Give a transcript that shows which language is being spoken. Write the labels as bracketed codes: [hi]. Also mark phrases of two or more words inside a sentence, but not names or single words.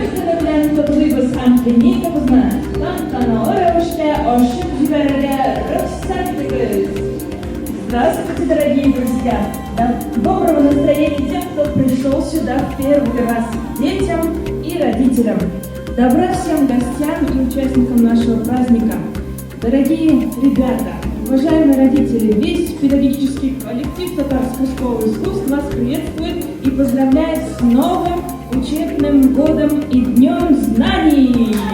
[tt] белән котлыйбыз һәм клиникабызны тантаналы рәвештә ачып җибәрергә рөхсәт итегез. [ru] Здравствуйте, дорогие друзья! Доброго настроения тем, кто пришел сюда в первый раз, детям и родителям. Добра всем гостям и участникам нашего праздника. Дорогие ребята, уважаемые родители, весь педагогический коллектив Татарской школы искусств вас приветствует и поздравляет с новым учебным годом и Днем знаний!